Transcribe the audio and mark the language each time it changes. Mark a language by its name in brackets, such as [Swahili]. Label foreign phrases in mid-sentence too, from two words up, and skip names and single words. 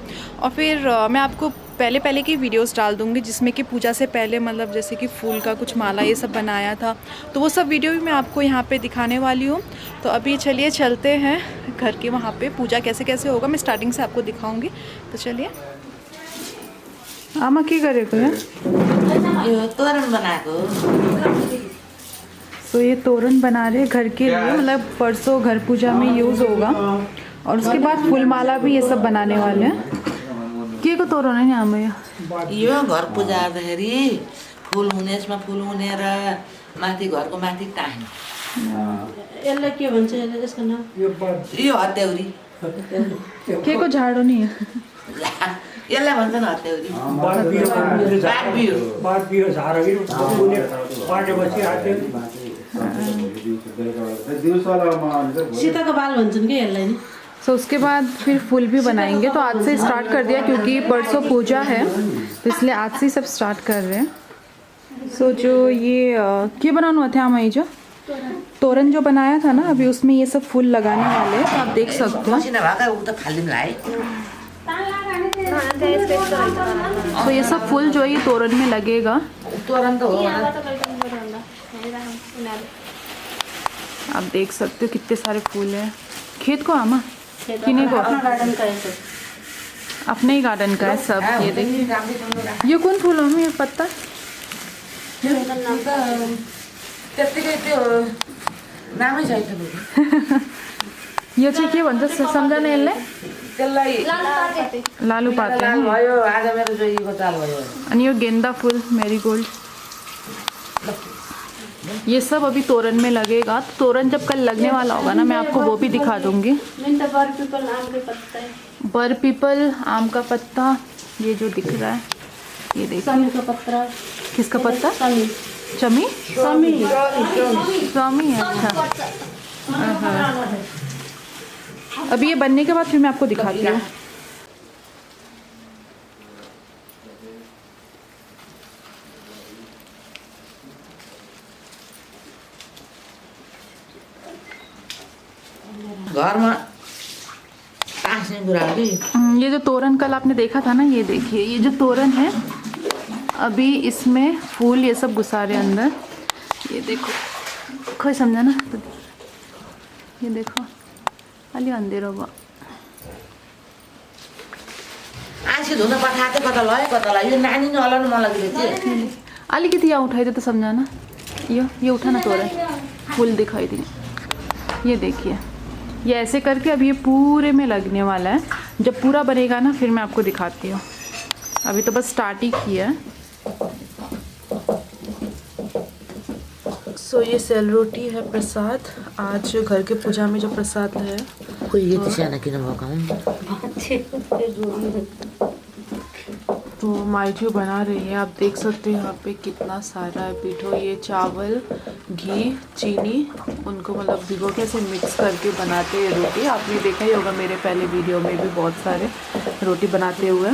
[Hindi] और फिर मैं आपको पहले की वीडियोस डाल दूँगी जिसमें कि पूजा से पहले मतलब जैसे कि फूल का कुछ माला ये सब बनाया था, तो वो सब वीडियो भी मैं आपको यहाँ पर दिखाने वाली हूँ। तो अभी चलिए चलते हैं घर के वहाँ पर पूजा कैसे कैसे होगा, मैं स्टार्टिंग से आपको दिखाऊँगी। तो चलिए। [Nepali] आमा के गरेको यहाँ? यो तोरण बनाएको। [Hindi] तो ये तोरण बना रहे घर के लिए, मतलब परसों घर पूजा में यूज़ होगा। और उसके बाद फूलमाला भी ये सब बनाने वाले हैं। [Nepali] के को [Hindi] तोरण है यहाँ में? [Nepali] यो घर पूजा गर्दाखेरि फुल हुने, यसमा फुल हुने र माथि घरको माथि टाँग्ने। यसलाई के भन्छ? यसको नाम यो हत्याउरी। के को [Hindi] झाड़ो नहीं है? [Nepali] यसलाई भन्छ न हत्याउरी। बाँधियो झारगी उनी बाँडेपछि सीताको बाल भन्छन् कि यसलाई नि। [Hindi] तो उसके बाद फिर फूल भी बनाएंगे। तो आज से स्टार्ट कर दिया क्योंकि परसों पूजा है, तो इसलिए आज से ही सब स्टार्ट कर रहे हैं। सो जो ये क्या बनाना हुआ था हमारी जो तोरण जो बनाया था ना, अभी उसमें ये सब फूल लगाने वाले हैं, तो आप देख सकते हो। [Nepali] मसिना भएका उ त फालिदिउँला है। [Hindi] तो ये सब फूल जो है ये तोरण में लगेगा। [Nepali] तोरण त हो [Hindi] आप देख सकते हो कितने सारे फूल हैं। [Nepali] खेत को आमा किने को? [Hindi] गार्डन का है अपने ही गार्डन का है सब। ये देखिए, ये कौन फूल हो? ये पत्ता [Nepali] त्यत्तिकै त्यो नामै छैन त। यो चाहिँ के भन्छ सम्झना यसलाई? त्यसलाई लालु पाते चाल हैं। भयो, आज मेरो जोइको चाल भयो। [Hindi] और ये गेंदा फूल, मैरीगोल्ड, ये सब अभी तोरण में लगेगा। तो तोरण जब कल लगने वाला होगा ना, मैं आपको वो भी दिखा दूंगी। नहीं तो बर पीपल आम के पत्ता है। बर पीपल आम का पत्ता ये जो दिख रहा है, ये देखिए। समी का पत्ता। किसका पत्ता? समी चमी समी स्वामी है। अच्छा, अभी ये बनने के बाद फिर मैं आपको दिखाती हूँ। [Nepali] घरमा टाँस्ने कुरा हो कि। [Hindi] ये जो तोरण कल आपने देखा था ना, ये देखिए, ये जो तोरण है अभी इसमें फूल ये सब घुसा रहे अंदर। ये देखो, कोई समझा ना? तो ये देखो [Nepali] अलि अंधेरो भयो। आँसी धुन पठाएको कता लयो कता लयो। यो नानी नै हलाउनु मन लाग्यो। अलिकति यहाँ उठाइदे [Hindi] तो समझाना। ये उठा ना तोरण, फूल दिखाई दी। ये देखिए, ये ऐसे करके अब ये पूरे में लगने वाला है। जब पूरा बनेगा ना फिर मैं आपको दिखाती हूँ। अभी तो बस स्टार्ट ही किया है। सो ये सेल रोटी है प्रसाद, आज घर के पूजा में जो प्रसाद है। [Nepali] कोही यति सानो किन भएको हुन्? [Hindi] तो माइजू बना रही है, आप देख सकते हो यहाँ पे कितना सारा है पीठो। ये चावल, घी, चीनी, उनको मतलब भिगो के ऐसे मिक्स करके बनाते हैं रोटी। आपने देखा ही होगा मेरे पहले वीडियो में भी बहुत सारे रोटी बनाते हुए।